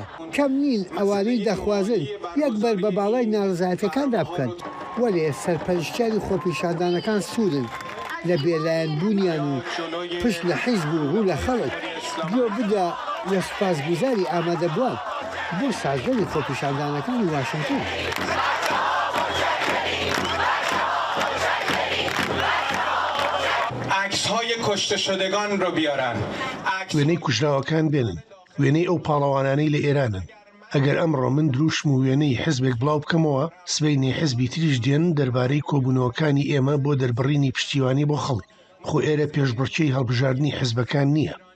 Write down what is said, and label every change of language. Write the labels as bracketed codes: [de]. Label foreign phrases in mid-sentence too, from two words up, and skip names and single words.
[ckb] کەم نین ئەوانەی دەخوازن یەکبەر بە باڵای ناڕزایەتەکاندا بکەن. وەلێ سەرپەرشتیاری خۆپیشاندانەکان سوورن لە بێلایەنبوونیان و پشت لە حیزب و ڕوو لە خەڵک گوێ بدە لە سوپاسگوزاری ئامادەبووان بۆ سازگەری خۆپیشاندانەکانی واشنگتن. [fa] عکس‌های کشته شدگان رو بیارن. [ckb] وێنەی کوژراوەکان بێنن. وێنەی ئەو پاڵەوانانەی لە ئێرانن. ئەگەر ئەمڕۆ من دروشم و وێنەی حزبێک بڵاو بکەمەوە سبەینی حزبی تریش دێن دەربارەی کۆبوونەوەکانی ئێمە بۆ دەربڕینی پشتیوانی بۆ خەڵک. خۆ ئێرە پێشبڕکێی هەڵبژاردننی حزبەکان نییە.